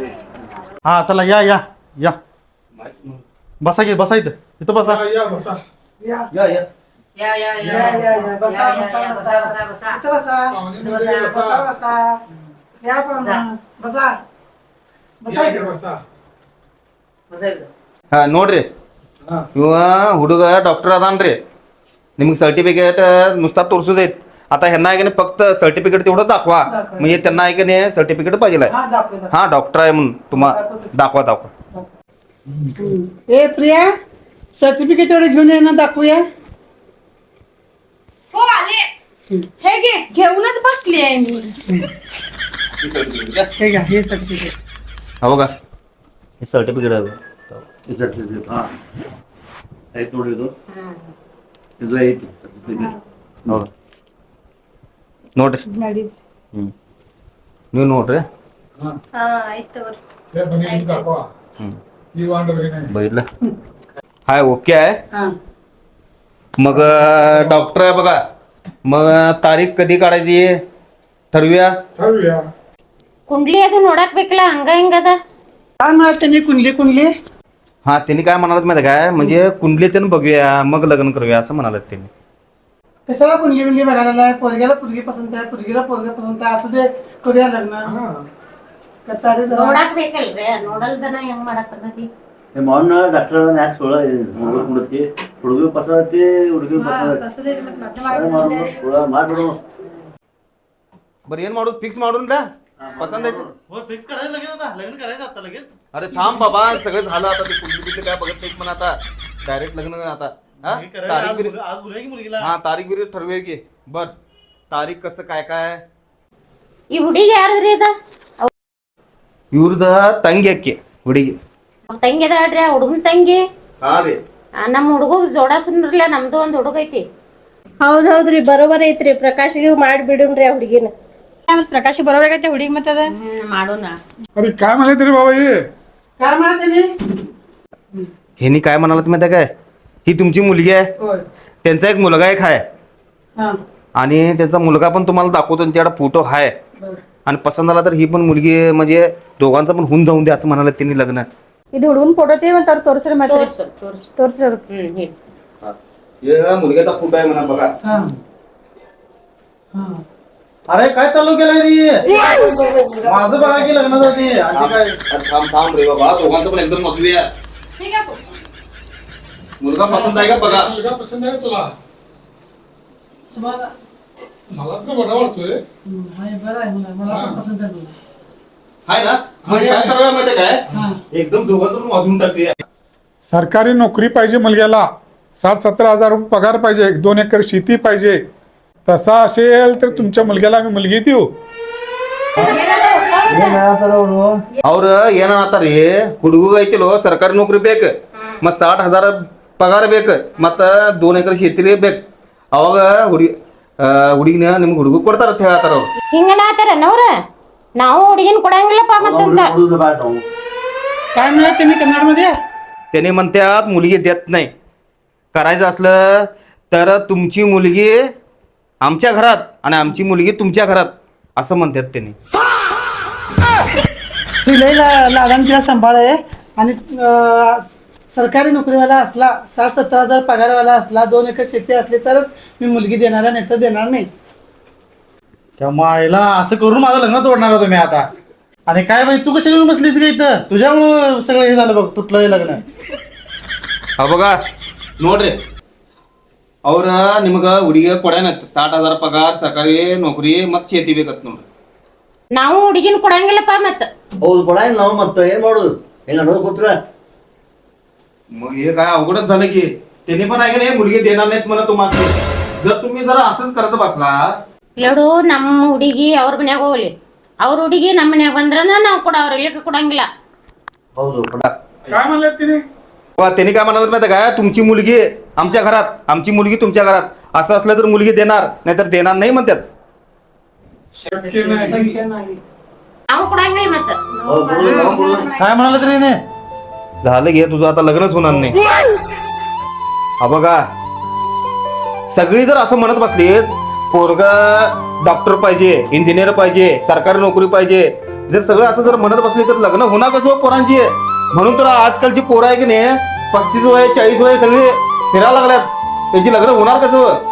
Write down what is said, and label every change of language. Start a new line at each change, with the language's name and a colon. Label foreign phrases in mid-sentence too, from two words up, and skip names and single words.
Marathi: हा चला या या या बसा की बसा इथं बसा या बसा या बसा बसा बसा इथं बसा पाहुणे बसा बसा या पण बसा या इकडे बसा
Kannada: ಹಾ ನೋಡ್ರಿ ಹಾ ಇವ ಹುಡುಗ ಡಾಕ್ಟರ್ ಅದಾನ್ರಿ ನಿಮ್ಗೆ
Marathi: सर्टिफिकेट नुसता तोर्सुदेत आता ह्यांना आहे की नाही फक्त सर्टिफिकेट तेवढं दाखवा म्हणजे त्यांना आहे की नाही सर्टिफिकेट पाहिजे हा दाखव हा डॉक्टर आहे म्हणून तुम्हाला दाखवा ए प्रिया सर्टिफिकेट एवढे घेऊन ये ना दाखवूया हो आले हे घे घेऊनच बसली आहे मी हे घ्या हे सर्टिफिकेट हा बघा हे सर्टिफिकेट आहे हा एक नोट येतो
Kannada: ಇದು ಐತಿ ಹೌದಾ ನೋಡ್ರಿ ನೀವು ನೋಡ್ರಿ ಹಾ ಆಯ್ತು ತಗೋರಿ
Marathi: हे बघितलं दाखवा ही वांड बघितलं बघितलं हाय ओके आहे हा मग डॉक्टर आहे बघा मग तारीख कधी काढायची ठरवूया ठरवूया
Kannada: कुंडली ಅದು ನೋಡಕ್ ಬೇಕಲ್ಲ ಹಂಗ ಹಿಂಗದ
Marathi: काय म्हणत त्यांनी कुंडली हा त्यांनी काय म्हणालात माहिती काय म्हणजे कुंडली त्यानं बघूया मग लग्न करूया असं म्हणालात त्यांनी कशाला कुंडली बघायला पोरग्याला पोरगी पसंत आहे पोरगीला पोरगा पसंत आहे असू दे करूया लग्न कतारे जरा
Kannada: ನೋಡಕ್ ಬೇಕಲ್ರಿ ನೋಡಲ್ದನ ಹೆಂಗ್ ಮಾಡಕ್ ಬರ್ತೈತಿ
Marathi: हे म्हणून डॉक्टर याक सोळा
Kannada: ಹುಡುಗಕ್ಕೆ ಹುಡುಗಿ ಪಸಂದತಿ ಹುಡುಗಿ ಪಸಂದ ಮಾಡ್ಬಿಡು बरं ಏನ್ ಮಾಡೋದು ಫಿಕ್ಸ್ ಮಾಡೋಣ
Marathi: पसंत आहे फिक्स करायचं लगेच आता लग्न करायचं आता लगेच अरे थांब बाबा सगळं झालं आता ते कुंडली बिंडली काय बघत नाहीत पण आता डायरेक्ट लग्न आता हा तारीख बिरीख आज बोलूया की मुलगीला हा तारीख बिरीख ठरवूया की बर तारीख कसं काय काय
Kannada: ಈ ಹುಡುಗಿ ಯಾರದ್ರಿ ಅದ ಇವ್ರದ ತಂಗಿ ಅಕ್ಕಿ ಹುಡುಗಿ ಅವ್ರ ತಂಗಿ ಅದಾಳ್ರಿ ಆ ಹುಡುಗನ ತಂಗಿ ಹಾ ರೀ ನಮ್ಮ ಹುಡುಗ ಜೋಡಾಸನ್ರಲ್ಲ ನಮ್ದು ಒಂದ್ ಹುಡುಗ ಐತಿ ಹೌದ್ ಹೌದ್ರಿ ಬರೋಬರ್ ಐತ್ರಿ ಪ್ರಕಾಶ್ಗೆ ಮಾಡಿ ಬಿಡುನ್ರಿ ಆ ಹುಡುಗಿನ
Marathi: प्रकाश बरोबर आहे का ते हुडीक मत
Kannada: ಮಾಡೋಣ
Marathi: अरे काय म्हणाले तरी बाबा हे काय म्हणत त्यांनी ह्यांनी काय म्हणालात माहिती आहे काय ही तुमची मुलगी आहे होय त्यांचा एक मुलगा एक आहे हा आणि त्यांचा मुलगा पण तुम्हाला दाखवतो त्यांच्याकडे फोटो आहे बरं आणि पसंत आला तर ही पण मुलगी म्हणजे दोघांचं पण होऊन जाऊन द्या असं म्हणाले त्यांनी लग्न
Kannada: ಇದು ಹುಡುಗನ್ ಫೋಟೋ ತೀವಿ ಅಂತ ಅವ್ರು ತೋರಿಸ್ರಿ ಮತ್ತೆ ತೋರಿಸ್ರಿ
Marathi: मुलग्याचा फोटो आहे म्हणा बघा हा हा अरे काय चालू केलंय रे माझं बघा की लग्नाचं ते आणि काय थांब थांब रे बाबा दोघांचं पण एकदम मजबूया मुलगा पसंत आहे का बघा मुलगा पसंत आहे का तुला तुम्हाला मला तर बरा वाटतोय हाय बरं आहे मला पण पसंत आहे मुलगा. आहे ना मग काय करूया माहिती आहे हा. काय एकदम दोघांचं पण वाजवून टाकूया सरकारी नोकरी पाहिजे मुलग्याला 60-70 हजार रुपये पगार पाहिजे 1-2 एकर शेती पाहिजे तसा असेल तर तुमच्या मुलग्याला आम्ही मुलगी देऊ
Kannada: ಅವ್ರ ಏನತ್ತಾರಿ ಹುಡುಗ ಐತಿಲೋ ಸರ್ಕಾರಿ ನೌಕರಿ ಬೇಕು ಮತ್ 60,000 ಪಗಾರ ಬೇಕು ಮತ್ತ 2 ಎಕರೆ ಶೇತಿ ಬೇಕು ಅವಾಗ ಹುಡುಗಿನ ನಿಮ್ಗೆ ಹುಡುಗ ಕೊಡ್ತಾರ ಅಂತ ಹೇಳತ್ತಾರ ಅವ್ರು ಹಿಂಗನಾತಾರ ನವ್ರ ನಾವು ಹುಡುಗಿನ ಕೊಡಂಗಿಲ್ಲಪ್ಪ ಮತ್ತಂತ ಹುಡುಗ ಬಾಟ
Marathi: काय म्हणत त्यांनी कन्नडमध्ये त्याने म्हणतात मुलगी देत नाही करायचं असलं तर तुमची मुलगी आमच्या घरात आणि आमची मुलगी तुमच्या घरात असं म्हणतात त्यांनी लय लाडान तिला सांभाळ आहे आणि सरकारी नोकरीवाला असला 60-70 हजार पगारवाला असला 2 एकर शेती असली तरच मी मुलगी देणार आहे, नाही तर देणार नाही. त्या मायला असं करून माझं लग्न तोडणार होतो मी आता आणि काय बाई तू कशी येऊन बसलीस का इथं तुझ्यामुळं सगळं हे झालं बघ तुटलं हे लग्न हा बघा
Kannada: ನೋಡ್ರಿ ಅವ್ರ ನಿಮಗ ಹುಡುಗಿ ಕೊಡ್ಯಾನತ್ 60,000 ಪಗಾರ ಸರ್ಕಾರಿ ನೌಕರಿ ಮತ್ ಚೇತಿ ಬೇಕತ್ ನೋಡ್ರಿ ನಾವು ಹುಡುಗಿನ ಕೊಡಂಗಿಲ್ಲಪ್ಪ ಮತ್ತ ಹೌದು ಕೊಡಂಗಿಲ್ಲ ನಾವು ಮತ್ತೆ ಏನ್ ಮಾಡೋದು ಹೆಂಗ ನೋಡ್ ಕೂತ್ರ
Marathi: मग हे काय अवघडच झालं की त्यांनी पण आहे का नाही मुलगी देणार नाहीत म्हणा तुम्हाला जर तुम्ही जरा असंच करत बसला
Kannada: ನೋಡು ನಮ್ಮ ಹುಡುಗಿ ಅವ್ರ ಮನ್ಯಾಗ ಹೋಗ್ಲಿ ಅವ್ರ ಹುಡುಗಿ ನಮ್ಮ ಮನ್ಯಾಗ ಬಂದ್ರನ ನಾವು ಕೊಡವ್ರ ಇಲ್ಲಿಕ ಕೊಡಂಗಿಲ್ಲ ಹೌದು
Marathi: काय म्हणले तिने त्यांनी काय म्हणाल माहिती काय तुमची मुलगी आमच्या घरात आमची मुलगी तुमच्या घरात असं असलं तर मुलगी देणार नाहीतर देणार नाही म्हणतात शक्य नाही
Kannada: ನಾವು ಕೊಡಂಗಿಲ್ಲ ಮತ್ತ
Marathi: काय म्हणाला तरी ने झालं घे तुझं आता लग्नच होणार नाही हा बघा सगळी जर असं म्हणत बसली पोरग डॉक्टर पाहिजे इंजिनियर पाहिजे सरकारी नोकरी पाहिजे जर सगळं असं जर म्हणत बसले तर लग्न होणार कसं हो पोरांची म्हणून तर आजकालची पोरं आहे की नाही 35 वय 40 वय सगळे फिरायला लागल्यात त्यांची लग्न होणार कसं हो?